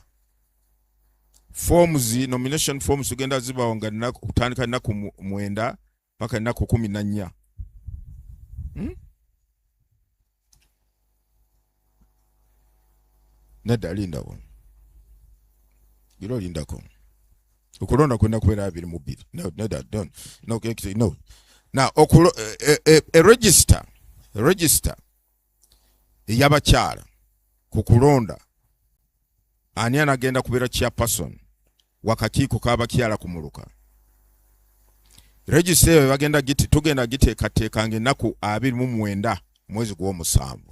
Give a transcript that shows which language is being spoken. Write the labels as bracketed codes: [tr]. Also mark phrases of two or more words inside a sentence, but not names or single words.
[en] Forms, nomination forms [lg] tugenda zibawo nga kutandika ennaku 9 paka ennaku 14. Nedda lindawo. Giro lindako. Okulonda kwenda kubeera 22. No, nedda, [en] don't. No, no. Now, a register [lg] y'abakyala ku kulonda ani anagenda kubeera chairperson wakakiiko k'abakyala kumuluka. Register eyo tugenda giteekateekanga ennaku 29 mwezi gw'omusanvu.